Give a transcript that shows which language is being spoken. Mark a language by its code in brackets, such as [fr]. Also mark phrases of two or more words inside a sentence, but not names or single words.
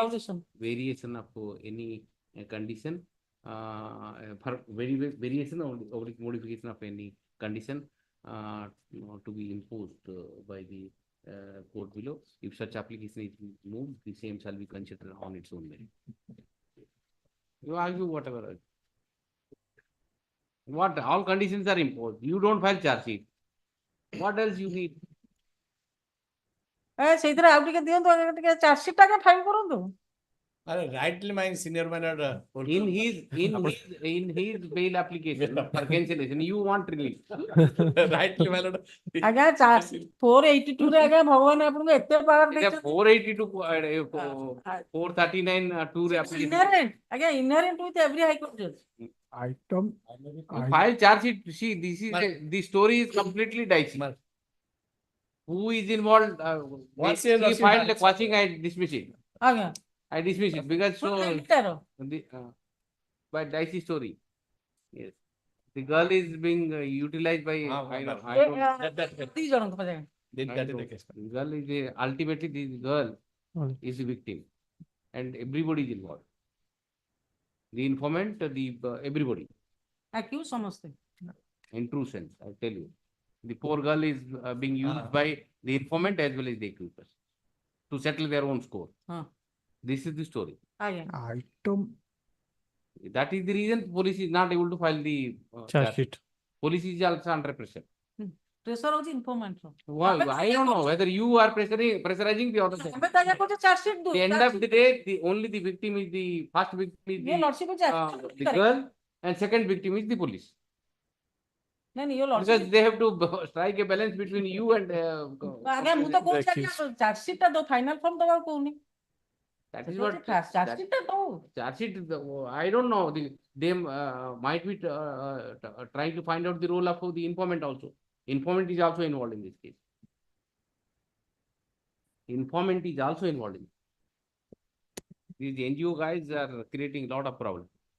[en] variation of any condition, for variation or modification of any condition to be imposed by the court below. If such application is moved, the same shall be considered on its own merit. You argue whatever. What all conditions are imposed. You don't file charge sheet. What else you need? [or] ସେଇଥିରେ ଆଉ ଟିକେ ଦିଅନ୍ତୁ ଟିକେ [en] charge sheet [or] ଟା ଫାଇଲ କରନ୍ତୁ. [en] Rightly, my senior manager. In his bail application for cancellation, you want relief. Rightly, my lord. [or] ଆଜ୍ଞା 482 ରେ ଆଜ୍ଞା ଭଗବାନ ଆପଣଙ୍କୁ ଏତେ ପାୱାର ଦେଇଛନ୍ତି [en] 482 439 2 ରେ application. inherent ଆଜ୍ଞା inherent with every high court judge. Item. You file charge sheet. See, this is the story is completely dicey. Who is involved? He filed a quashing. I dismiss it. [or] ଆଜ୍ଞା [en] I dismiss it because so later. by dicey story. Yes, the girl is being utilized by. I don't. [or] ଦି ଜଣଙ୍କ ପାଖେ [en] That is the case. The girl is ultimately the girl is the victim, and everybody is involved. The informant, the everybody. [or] accuse ସମସ୍ତେ [en] In true sense, I tell you, the poor girl is being used by the informant as well as the accusers to settle their own score. This is the story. Item. That is the reason police is not able to file the Charge sheet. Police is also under pressure. [or] ପ୍ରେସର ହଉଛି ଇନଫର୍ମାଣ୍ଟ [en] Why? I don't know whether you are pressurizing the other side. [or] ଆମେ ତ ଆଜ୍ଞା କହୁଛେ [en] charge sheet At the end of the day, only the victim is the first victim is the girl, and second victim is the police. [or] ନାଇଁ your [en] Because lordship they have to strike a balance between you and. [or] ଆଜ୍ଞା ମୁଁ ତ କହୁଛି ଆଜ୍ଞା [en] charge sheet [or] ଟା ଦଉ [en] final form [or] ଦବାକୁ କହୁନି [en] That is what charge sheet [or] ଟା ଦଉ [en] charge sheet. I don't know. They might be trying to find out the role of the informant also. Informant is also involved in this case. Informant is also involved in. These NGO guys are creating a lot of problems.